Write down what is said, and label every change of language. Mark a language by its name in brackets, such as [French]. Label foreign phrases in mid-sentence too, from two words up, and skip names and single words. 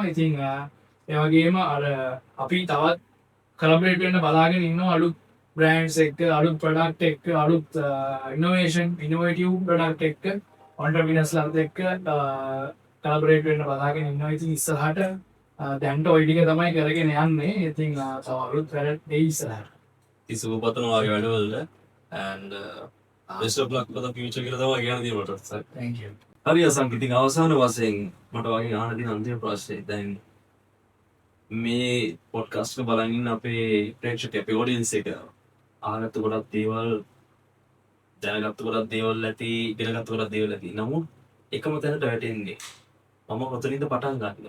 [Sinhala] ඉතින් ඒ වගේම අර අපි තවත් කොලැබරේට් වෙන්න බලාගෙන ඉන්නවා අලුත් බ්‍රෑන්ඩ්ස් එක්ක අලුත් ප්‍රොඩක්ට් එක්ක අලුත් [English] innovative product [Sinhala] එක්ක ඔන්ටර්ප්‍රීනර්ස්ලාත් එක්ක කොලැබරේට් වෙන්න බලාගෙන ඉන්නවා. ඉතින් ඉස්සරහට දැන්ට ඔය ටික තමයි කරගෙන යන්නේ. ඉතින් තව අලුත් වැඩ දෙයි ඉස්සරහට. ඉතින් පතනවා වගේ වැඩවලට [English] and best of luck for the future [Sinhala] කියලා තමයි කියන්න තියෙන්නේ මට. [English] thank you. [Sinhala] හරි අසංක ඉතින් අවසාන වශයෙන් මට වගේ අහන්න තියෙන අන්තිම ප්‍රශ්නේ දැන් මේ පොඩ්කාස්ට් එක බලන් ඉන්න අපේ ප්‍රේක්ෂක අපේ ඔඩියන්ස් එක අහගත්තු ගොඩක් දේවල් දැනගත්තු ගොඩක් දේවල් ඇති ඉගෙනගත්තු ගොඩක් දේවල් ඇති. නමුත් එකම තැනට වැටෙන්නේ මම කොතනින්ද පටන් ගන්නේ?